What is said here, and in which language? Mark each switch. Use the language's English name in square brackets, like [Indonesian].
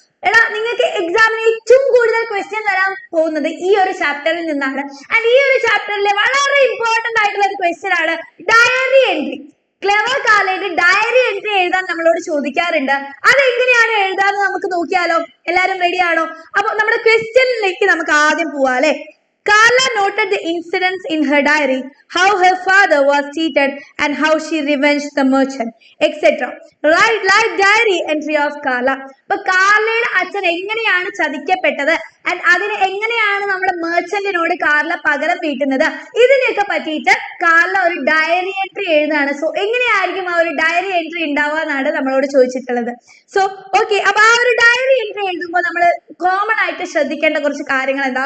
[Malayalam] എടാ, നിങ്ങൾക്ക് എക്സാമിന് ഏറ്റവും കൂടുതൽ ക്വസ്റ്റ്യൻ വരാൻ പോകുന്നത് ഈ ഒരു ചാപ്റ്ററിൽ നിന്നാണ്. ആൻഡ് ഈ ഒരു ചാപ്റ്ററിലെ വളരെ ഇമ്പോർട്ടന്റ് ആയിട്ടുള്ള ഒരു ക്വസ്റ്റ്യൻ ആണ് diary entry. Clever കാർലയുടെ diary entry എഴുതാൻ നമ്മളോട് ചോദിക്കാറുണ്ട്. അതെങ്ങനെയാണ് എഴുതാന്ന് നമുക്ക് നോക്കിയാലോ? എല്ലാരും റെഡി ആണോ? അപ്പൊ നമ്മുടെ ക്വസ്റ്റ്യനിലേക്ക് നമുക്ക് ആദ്യം പോവാം അല്ലെ. [English] Carla noted the incidents in her diary, how her father was cheated and how she revenged the merchant, etc. Write like diary entry of Carla. [Malayalam] അപ്പൊ കാർലയുടെ അച്ഛൻ എങ്ങനെയാണ് ചതിക്കപ്പെട്ടത് ആൻഡ് അതിന് എങ്ങനെയാണ് നമ്മുടെ മെർച്ചന്റിനോട് കാർല പകരം വീട്ടുന്നത്, ഇതിനെയൊക്കെ പറ്റിയിട്ട് കാർല ഒരു ഡയറി എൻട്രി എഴുതാണ്. സോ എങ്ങനെയായിരിക്കും ആ ഒരു ഡയറി എൻട്രി ഉണ്ടാവാന്നാണ് നമ്മളോട് ചോദിച്ചിട്ടുള്ളത്. സോ ഓക്കെ, അപ്പൊ ആ ഒരു ഡയറി എൻട്രി എഴുതുമ്പോൾ നമ്മൾ കോമൺ ആയിട്ട് ശ്രദ്ധിക്കേണ്ട കുറച്ച് കാര്യങ്ങൾ എന്താ?